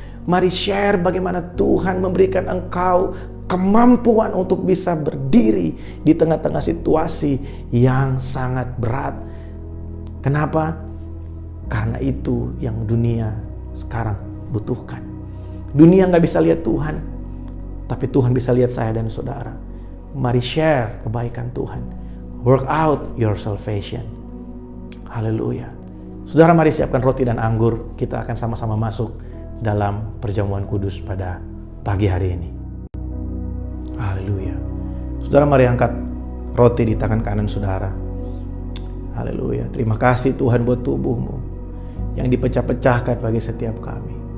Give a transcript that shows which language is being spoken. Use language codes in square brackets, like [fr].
[id] Mari share bagaimana Tuhan memberikan engkau kemampuan untuk bisa berdiri di tengah-tengah situasi yang sangat berat. Kenapa? Karena itu yang dunia sekarang butuhkan. Dunia nggak bisa lihat Tuhan, tapi Tuhan bisa lihat saya dan saudara. Mari share kebaikan Tuhan. [en] Work out your salvation. [id] Haleluya. Saudara, mari siapkan roti dan anggur. Kita akan sama-sama masuk dalam perjamuan kudus pada pagi hari ini. Haleluya. Saudara, mari angkat roti di tangan kanan saudara. Haleluya. Terima kasih Tuhan buat tubuhmu yang dipecah-pecahkan bagi setiap kami.